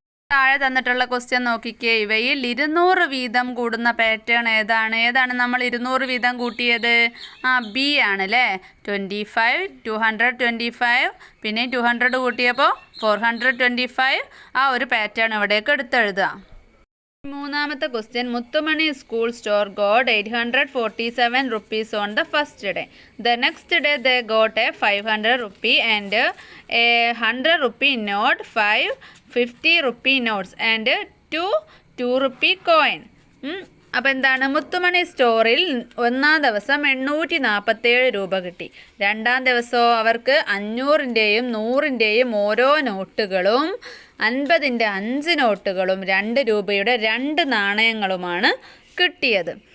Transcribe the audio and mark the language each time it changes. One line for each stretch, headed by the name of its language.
Malayalam: താഴെ തന്നിട്ടുള്ള ക്വസ്റ്റ്യൻ നോക്കിക്കേ. ഇവയിൽ 200 വീതം കൂടുന്ന പാറ്റേൺ ഏതാണ് നമ്മൾ 200 വീതം കൂട്ടിയത്? ബി ആണ് അല്ലേ? 25, 225 പിന്നെ 200 കൂട്ടിയപ്പോൾ 425. ആ ഒരു പാറ്റേൺ ഇവിടേക്ക് എടുത്തെഴുതുക. മൂന്നാമത്തെ question,
English: Muthumani school store got 847 rupees on the first day. The next day they got a 500 rupee and a 100 rupee note, 5 50 rupee notes and 2 rupee coin.
Malayalam: അപ്പോൾ എന്താണ്? മുത്തുമണി സ്റ്റോറിൽ ഒന്നാം ദിവസം 847 രൂപ കിട്ടി. രണ്ടാം ദിവസമോ അവർക്ക് 500ൻ്റെയും 100ൻ്റെയും ഓരോ നോട്ടുകളും 50ൻ്റെ 5 നോട്ടുകളും 2 രൂപയുടെ 2 നാണയങ്ങളുമാണ് കിട്ടിയത്.